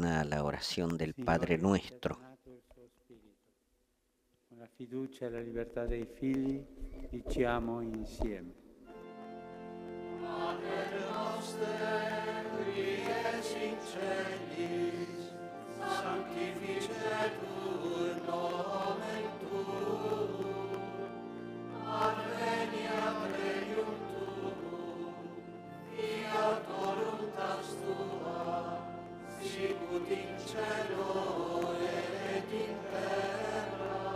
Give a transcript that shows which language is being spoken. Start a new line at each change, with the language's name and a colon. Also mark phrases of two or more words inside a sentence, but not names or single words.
Spanish: a la oración del Padre Nuestro.
Italian: Con la fiducia e la libertà dei figli diciamo insieme.
Latin: Padre noster, qui es in celis, sanctificetur nomen tuum, adveniat regnum tuum, fiat voluntas tua, sicut in cielo et in terra.